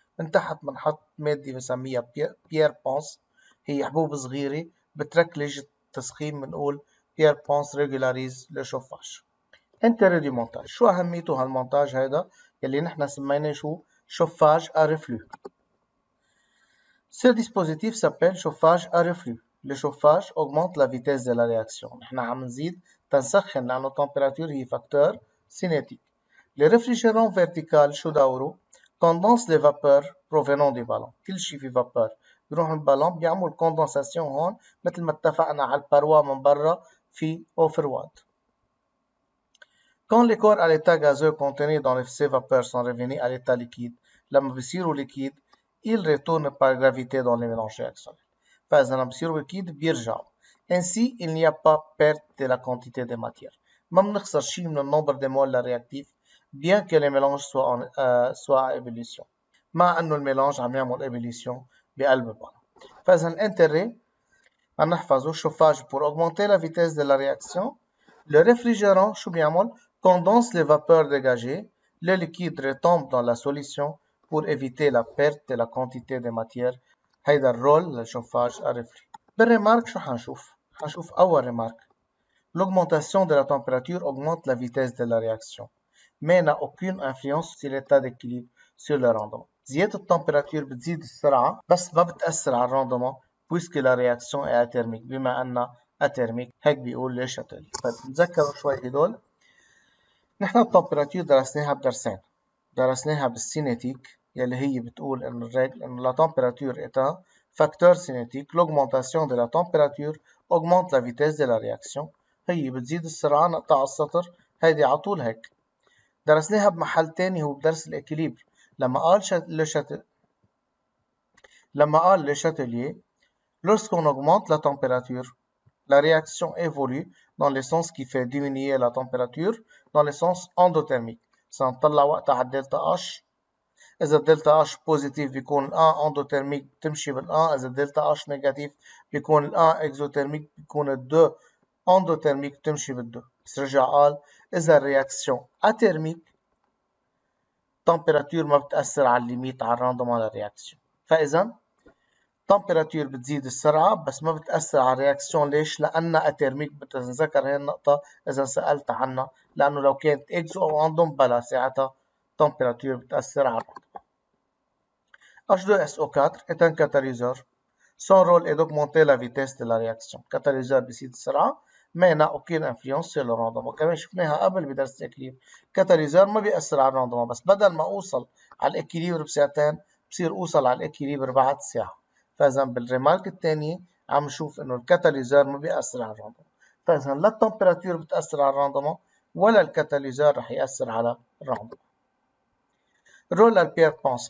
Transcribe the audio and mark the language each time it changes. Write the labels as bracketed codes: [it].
[ar] من تحت بنحط مادة بنسميها بيير بونس، هي حبوب صغيرة بتركلج التسخين. [fr] بنقول بيير بونس ريجولاريز لو شوفاج. انتري دي مونتاج. [ar] شو أهميته هالمونتاج هيدا يلي نحن سميناه شو؟ شوفاج à reflux. [fr] Ce dispositif s'appelle chauffage à reflux. Le chauffage augmente la vitesse de la réaction. [ar] نحن عم نزيد تنسخن لأنه température هي facteur cinétique. [fr] Le réfrigérant vertical [ar] شو دوره؟ [fr] condense les vapeurs provenant du ballon. [ar] كل شيء في vapeur بيروح من البالون بيعمل condensation هون مثل ما اتفقنا على الباروا من برا في eau froide. [fr] Quand les corps à l'état gazeux contenus dans ces vapeurs sont revenus à l'état liquide, [ar] لما بيصيروا liquide, [fr] ils retournent par gravité dans les mélanges réactionnels. [ar] فإذا لما بيصيروا liquide بيرجعوا. [fr] Ainsi, il n'y a pas perte de la quantité de matière. [ar] ما بنخسر شيء من النمبر [fr] de moles réactifs, bien que les mélanges soient à ébullition. [ar] مع إنه الميلانج عم يعمل ébullition بقلب البالون. فإذا الانتري عم نحفظه [fr] chauffage pour augmenter la vitesse de la réaction. Le réfrigérant [ar] شو بيعمل؟ [fr] condense les vapeurs dégagées, le liquide retombe dans la solution pour éviter la perte de la quantité de matière. [ar] هيدا الرول للشوفاج à reflux. بالريمارك شو حنشوف؟ حنشوف أول ريمارك. [fr] L'augmentation de la température augmente la vitesse de la réaction, mais n'a aucune influence sur l'état d'équilibre sur le rendement. [ar] زيادة التمبراتير بتزيد السرعة بس ما بتأثر على الراندومون [fr] puisque la réaction est athermique. [ar] بما أنها athermique هيك بيقول لي شاتيل. طيب نتذكروا شوي هدول. نحن التمبراتير درسناها بدرسين. درسناها بالسينيتيك يلي هي بتقول إنه الرجل إنه [fr] la température est un facteur cinétique. L'augmentation de la température augmente la vitesse de la réaction. [ar] هي بتزيد السرعة نقطة على السطر. هيدي على طول هيك. [fr] درسناها بمحل تاني هو بدرس الإكيليبر لما قال لي شاتيليه lorsqu'on augmente la température la réaction évolue dans le sens qui fait diminuer la température dans le sens endothermique. [ar] سنطلع وقتها على الدلتا H. إذا الدلتا H بوزيتيف بيكون ال 1 اندوثيرميك بتمشي بال 1. إذا الدلتا H نيجاتيف بيكون ال 1 اكزوثيرميك بيكون ال 2 اندوثيرميك بتمشي بال 2. بس رجع قال إذا الرياكسيون اترميك température ما بتأثر على الليميت على الراندومون للرياكسيون. فإذا température بتزيد السرعة بس ما بتأثر على الرياكسيون. ليش؟ لأنها اترميك. بتتذكر هي النقطة إذا سألت عنها، لأنه لو كانت إكزو أو أندوم بلا ساعتها température بتأثر على الراندومون. [fr] H2SO4 est un catalyseur. Son rôle est d'augmenter la vitesse de la réaction. catalyseur [ar] بيزيد السرعة [fr] mais n'a aucune influence sur le rendement. [ar] كمان شفناها قبل بدرس الإكليبر. catalyseur ما بيأثر على الراندومون بس بدل ما أوصل على الإكليبر بساعتين بصير أوصل على الإكليبر بعد ساعة. فإذا بالريمارك الثانية عم نشوف إنه الكاتاليزور ما بيأثر على الراندومون. فإذا لا التمبراتير بتأثر على الراندومون ولا الكاتاليزور رح يأثر على الراندومون. رول البيير بونس.